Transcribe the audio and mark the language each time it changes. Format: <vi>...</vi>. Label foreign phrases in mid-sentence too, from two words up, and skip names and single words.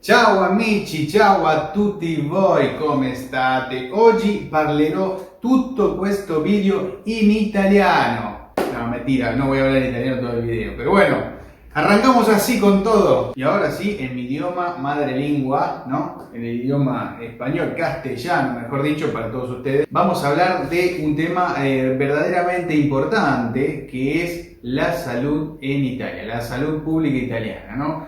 <it>Ciao amici, ciao a tutti voi, come state? Oggi parlerò tutto questo video in italiano.</it> <es>No, mentira, no voy a hablar italiano todo el video, pero bueno, arrancamos así con todo. Y ahora sí, en mi idioma madre lengua, ¿no? En el idioma español, castellano, mejor dicho, para todos ustedes. Vamos a hablar de un tema verdaderamente importante, que es la salud en Italia, la salud pública italiana, ¿no?</es>